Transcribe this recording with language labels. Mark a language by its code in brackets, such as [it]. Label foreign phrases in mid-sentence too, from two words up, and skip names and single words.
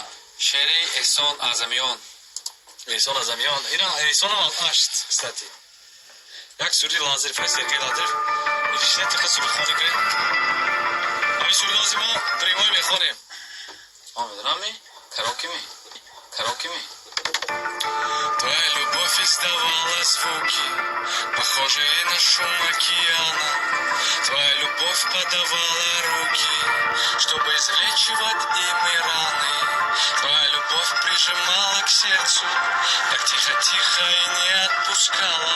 [tg] шеъри Эҳсон Аъзамиён. Эҳсон Аъзамиён. Ина Эҳсонам ашт, кстати. Як сурди Лазарев, Сергей Лазарев. Ишне тиқа сурдхони гиред. Ами сурдози мо примой мехонем. Мо медонами? Карокими. [ru] Твоя любовь издавала звуки, похожие на шум океана. Твоя любовь подавала руки, чтобы излечивать ими раны. Твоя любовь прижимала к сердцу, так тихо-тихо и не отпускала.